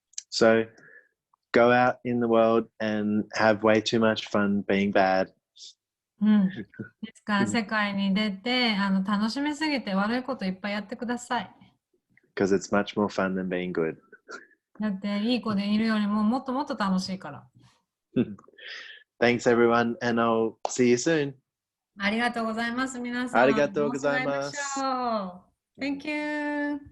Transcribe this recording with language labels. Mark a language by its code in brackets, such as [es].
[en] So, go out in the world and have way too much fun being bad. [ja] ですから世界に出て楽しみすぎて悪いこといっぱいやってください。 [en] Because it's much more fun than being good. [ja] だっていい子でいるよりももっともっと楽しいから。 [en] Thanks everyone and I'll see you soon. [ja] ありがとうございます、皆さん。ありがとうございます。もう一度会いましょう。 [en] Thank you.